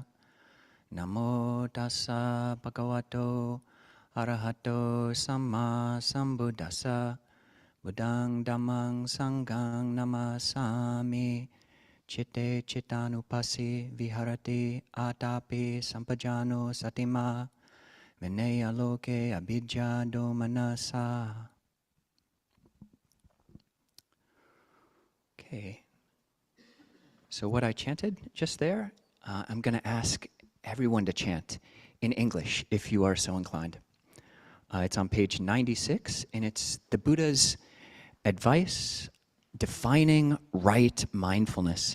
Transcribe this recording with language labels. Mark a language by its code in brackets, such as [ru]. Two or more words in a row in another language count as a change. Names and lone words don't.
[pi] Namo tassa bhagavato arahato samma sambuddhassa. Buddhang dhammang sanghang namasami. Chitte chittanupassi viharati atapi sampajano satima. Vinaya loke abhijja domanasa. [en] Okay. So what I chanted just there, I'm going to ask everyone to chant in English if you are so inclined. It's on page 96, and it's the Buddha's advice defining right mindfulness.